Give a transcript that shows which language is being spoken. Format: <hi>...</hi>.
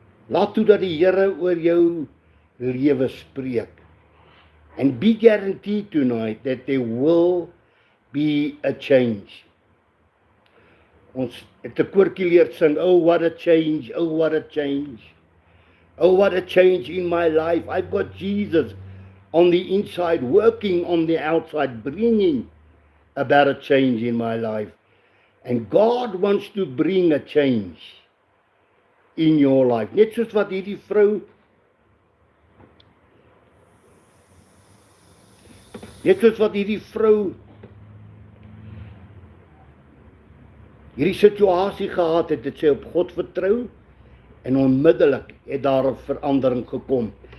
<af>Laat toe dat die Here oor jou lewe spreek.</af> <en>And be guaranteed tonight that there will be a change.</en> <af>Ons het 'n koortjie leer sing,</af> <en>oh what a change,</en> <af>oh what a change.</af> <en>Oh what a change in my life. I've got Jesus on the inside, working on the outside, bringing about a change in my life. And God wants to bring a change in your life.</en> <af>Net soos wat hierdie vrou hierdie situasie gehad het sy op God vertrou en onmiddellik het daar 'n verandering gekom.</af>